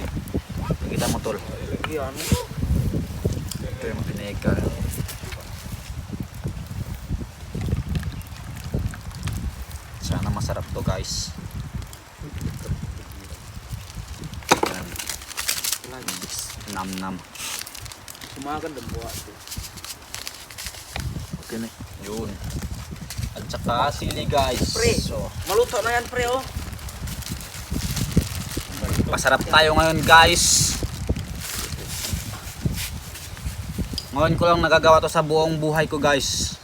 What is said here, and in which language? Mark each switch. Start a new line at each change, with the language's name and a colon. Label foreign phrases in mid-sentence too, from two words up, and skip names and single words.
Filipino: Kita mo tol. Ito yung vinegar. Sana masarap to guys. Yan. Nam nam. Sumakan dan buat tu. Okay na. Yun. At saka sili guys. Pre. So, Maluto na yan pre oh. masarap tayo ngayon guys. Ngayon ko lang nagagawa to sa buong buhay ko guys.